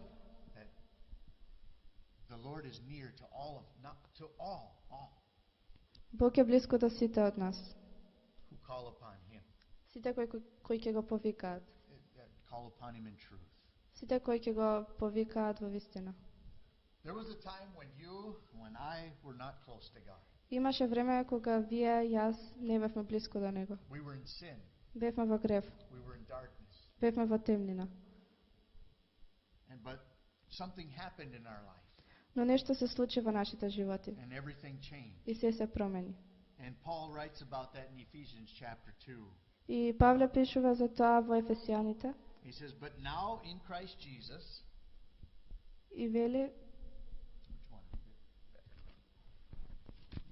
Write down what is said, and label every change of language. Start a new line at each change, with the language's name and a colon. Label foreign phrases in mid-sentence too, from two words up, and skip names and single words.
English: That the Lord is near to all not to all
Macedonian: Бог е близко до сите од нас.
English: who call upon Him.
Macedonian: Сите кои ќе го повикаат.
English: That call upon Him in truth.
Macedonian: Сите кои ќе го повикаат во вистина.
English: There was a time when I were not close to God.
Macedonian: Имаше време кога вие и јас не бевме близко до него.
English: We were in sin.
Macedonian: Бевме во грев,
English: We were in darkness.
Macedonian: бевме во темнина.
English: But something happened in our life.
Macedonian: Но нешто се случи во нашите животи
English: And everything changed.
Macedonian: и се промени.
English: And Paul writes about that in Ephesians chapter 2.
Macedonian: И Павле пишува за тоа во Ефесијаните
English: He says, "But now in Christ Jesus,"
Macedonian: и вели
English: which one is it?